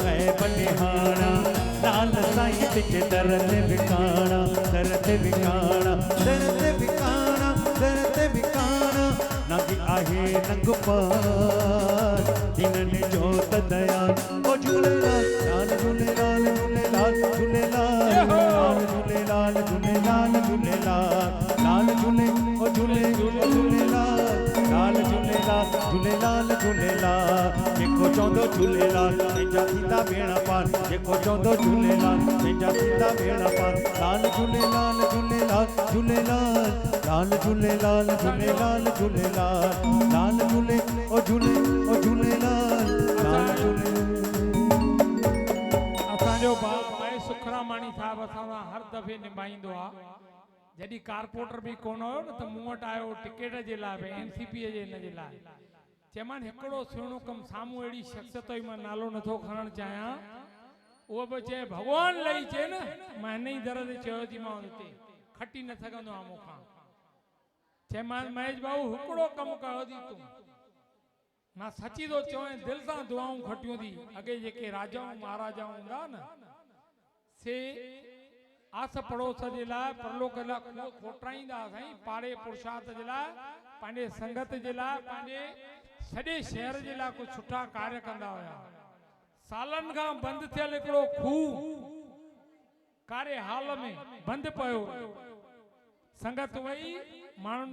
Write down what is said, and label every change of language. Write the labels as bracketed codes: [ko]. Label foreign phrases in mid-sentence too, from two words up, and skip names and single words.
[sd] लाल साईं बिच दरद विकाणा नागी आहे नंग पार जिनने जोत दयाल ओ झूलेलाल लाल झूलेलाल झूलेलाल झूलेलाल लाल झूलेलाल झूलेलाल लाल झूले ओ झूलेलाल लाल झूलेलाल झूलेलाल जेको चौंदो झूलेलाल तेजा थींदा बेड़ा पार जेको चौंदो झूलेलाल तेजा थींदा बेड़ा पार लाल झूलेलाल झूलेलाल लाल झूलेलाल झूलेलाल लाल झूले ओ झूलेलाल लाल झूले असांजो बाप भाई सुखरामाणी साहब असां हर दफ़े निभाईंदो आहे जॾहिं कारपोरेटर बि कोन हुयो न त मूं वटि आयो टिकेट जे लाइ भई एनसीपी जे हिन जे लाइ चयोमांनि हिकिड़ो सुहिणो कमु साम्हूं अहिड़ी शख़्सियत जो मां नालो नथो खणणु चाहियां उहो बि चए भॻवान लही चए न मां हिन ई दर ते चयो थी मां हिते खटी न सघंदो आहे मूंखां चयोमांसि महेश भाऊ हिकिड़ो कमु कयो थी तूं मां सची थो चवां दिलि सां दुआऊं खटियूं थी अॻे जेके राजाऊं महाराजाऊं हूंदा न से आस पड़ोस जे लाइ परलोक लाइ खोटाईंदा साईं पाड़े पुरुषार्थ जे लाइ पंहिंजे संगत जे लाइ पंहिंजे सॼे शहर जे लाइ कुझु सुठा कार्य कंदा हुया सालनि खां बंदि थियल हिकिड़ो खूह कारे हाल में बंदि पियो संगत वई माण्हुनि